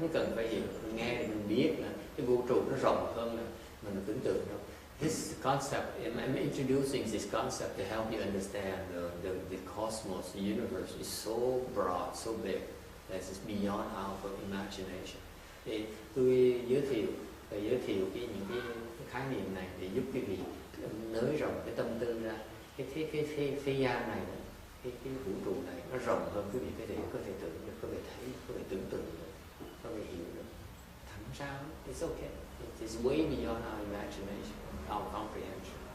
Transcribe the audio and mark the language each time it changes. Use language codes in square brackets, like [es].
[vi] Không cần phải hiểu, nghe mình biết là cái vũ trụ nó rộng hơn là mình tưởng tượng đâu. [en] This concept, I'm introducing this concept to help you understand the cosmos, the universe is so broad, so big. That is beyond our imagination. [vi] Thì tôi giới thiệu những cái khái niệm này để giúp quý vị nới rộng cái tâm tư ra. Cái thế gian này, cái vũ trụ này nó rộng hơn quý vị có thể tưởng được, có thể thấy, có thể tưởng tượng được, có thể hiểu được. Thẳng ra, [en] it's okay. It is way beyond our imagination, our comprehension.